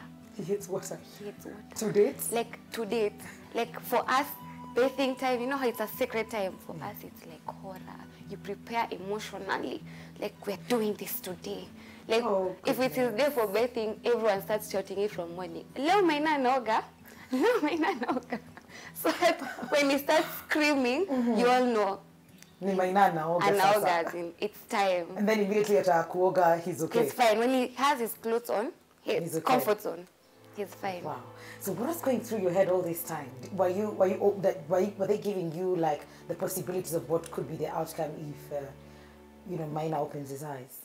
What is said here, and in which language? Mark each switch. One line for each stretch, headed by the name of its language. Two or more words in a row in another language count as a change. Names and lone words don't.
English: He hits water. He hits water. To date? Like, to date. Like, for us, bathing time, you know how it's a sacred time. For us, it's like horror. You prepare emotionally. Like, we're doing this today. Like, if it is there for bathing, everyone starts shouting it from morning.
Swahili: Leo maina noga. Leo maina noga.
English: So that when he starts screaming, you all know.
Swahili: Ni maina naoga
English: As in, it's time. And then immediately after kuoga, he's okay. He's fine. When he has his clothes on, He's okay. comfort zone, he's fine. Wow. So what was going through your head all this time? Were they giving you like the possibilities of what could be the outcome if, Maina opens his eyes?